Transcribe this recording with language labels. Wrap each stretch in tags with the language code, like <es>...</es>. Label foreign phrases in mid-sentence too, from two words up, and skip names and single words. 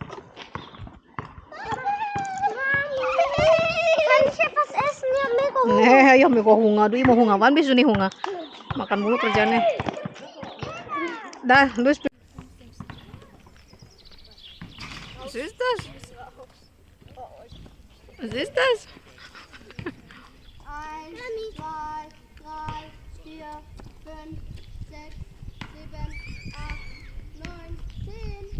<de>Kann ich etwas essen? Ich habe mega Hunger. Nee, ich hab mega Hunger. Du immer Hunger. Wann bist du nicht Hunger?</de> <id>Makan mulu kerjanya. Dah, lu spiel.</id> <de>Was ist das? Was ist das? 1, 2, 3, 4, 5, 6, 7, 8, 9, 10.</de>